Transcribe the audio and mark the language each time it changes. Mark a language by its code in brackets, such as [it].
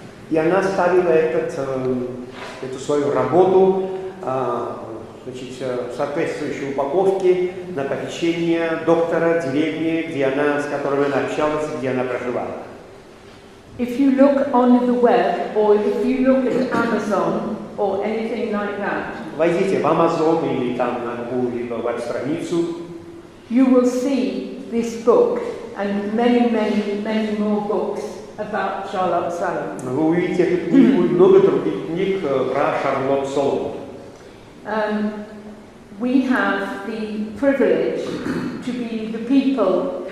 [ru] И она ставила эту свою работу, значит, в соответствующей упаковке на попечение доктора деревни, с которым она общалась, где она проживала. [en] If you look on the web, or if you look at Amazon or anything like that, [ru] войдите в Amazon или там на какую-либо веб-страницу, [en] you will see this book and many, many, many more books about Charlotte Salomon. [ru] Вы увидите эту книгу и много других книг про Шарлотт Соломон. [en] We have the privilege to be the people